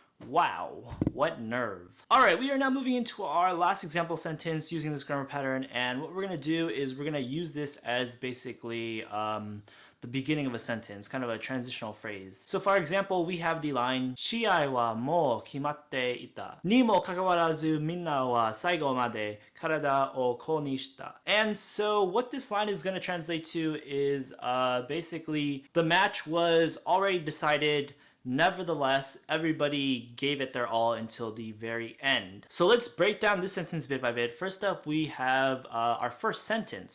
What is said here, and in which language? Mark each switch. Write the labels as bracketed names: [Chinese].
[English] Wow, what nerve. Alright, we are now moving into our last example sentence using this grammar pattern, and what we're going to do is we're going to use this as basically the beginning of a sentence, kind of a transitional phrase. [Japanese] So for example, we have the line, 試合はもう決まっていた。にもかかわらずみんなは最後まで体をこうにした。 [English] And so what this line is going to translate to is basically the match was already decided. Nevertheless, everybody gave it their all until the very end. So let's break down this sentence bit by bit. First up, we have our first sentence.